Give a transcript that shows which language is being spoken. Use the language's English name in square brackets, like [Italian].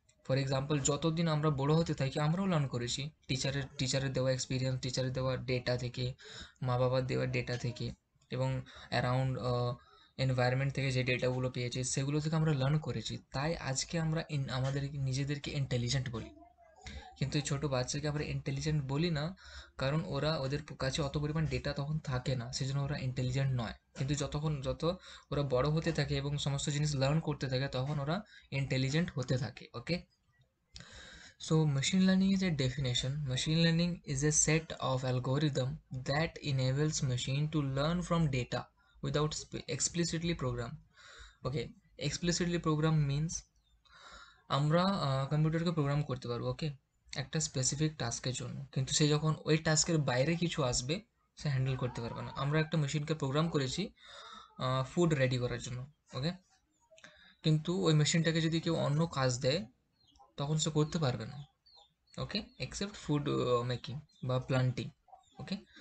[Bangla] For example, যতদিন আমরা বড় হতে থাকি আমরাও লার্ন করেছি টিচারের দেওয়া এক্সপিরিয়েন্স, টিচারের দেওয়া ডেটা থেকে, মা বাবার দেওয়া ডেটা থেকে এবং অ্যারাউন্ড এনভায়রনমেন্ট থেকে যে ডেটাগুলো পেয়েছি সেগুলো থেকে আমরা লার্ন করেছি, তাই আজকে আমরা আমাদের নিজেদেরকে ইন্টেলিজেন্ট বলি। কিন্তু এই ছোটো বাচ্চাকে আমরা ইন্টেলিজেন্ট বলি না, কারণ ওদের কাছে অত পরিমাণ ডেটা তখন থাকে না, সেই জন্য ওরা ইন্টেলিজেন্ট নয়। কিন্তু যত ওরা বড় হতে থাকে এবং সমস্ত জিনিস লার্ন করতে থাকে তখন ওরা ইন্টেলিজেন্ট হতে থাকে, ওকে? [English] So machine learning is a definition. Machine learning is a set of algorithm that enables machine to learn from data without explicitly program. Okay, explicitly program means [Bangla] আমরা কম্পিউটারকে প্রোগ্রাম করতে পারবো, ওকে, একটা স্পেসিফিক টাস্কের জন্য, কিন্তু সে যখন ওই টাস্কের বাইরে কিছু আসবে সে হ্যান্ডেল করতে পারবে না। আমরা একটা মেশিনকে প্রোগ্রাম করেছি ফুড রেডি করার জন্য, ওকে, কিন্তু ওই মেশিনটাকে যদি কেউ অন্য কাজ দেয় তখন সে করতে পারবে না, ওকে, এক্সেপ্ট ফুড মেকিং বা প্লান্টিং, ওকে?